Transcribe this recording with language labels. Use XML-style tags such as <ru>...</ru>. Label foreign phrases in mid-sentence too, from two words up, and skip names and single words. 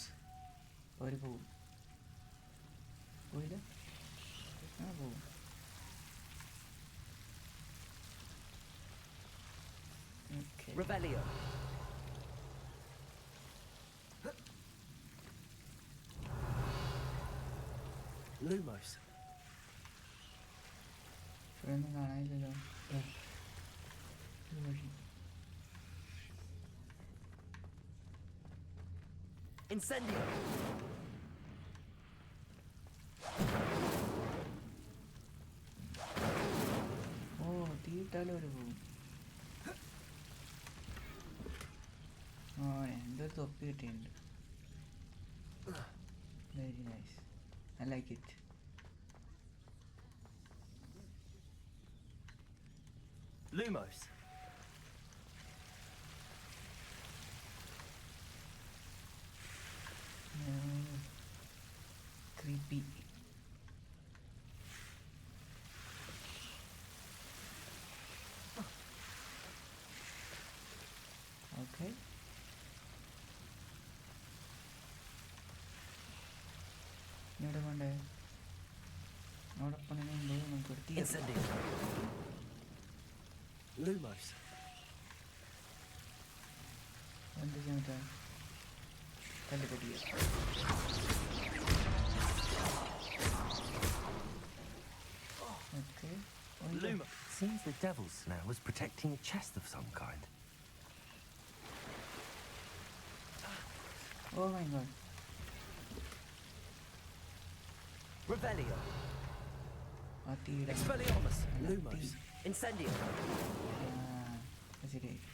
<ml>ഒരു പോവും പോയില്ല. പോവും. Revelio. Lumos. ഒന്നും കാണാനില്ലല്ലോ. Incendio. ഓ തീയിട്ടാലും ഒരു പോവും. എന്തൊരു തൊപ്പി കിട്ടിയിട്ടുണ്ട്.</ml> <en>Very nice. I like it. Lumos. Creepy. Okay.</en> <ml>ഇവിടെ കൊണ്ടേ അവിടെ പണിയുണ്ടോ നമുക്ക് Incendio. Lumos. എന്ത് ചെയ്യാൻ തല്ലിപ്പൊട്ടിയ.</ml> <en>Okay. Luma. Seems the Devil's Snare was protecting a chest of some kind. Oh my god. Revelio. Atira. Expelliarmus. Lumos. Incendio.</en> <ml>ശരി.</ml>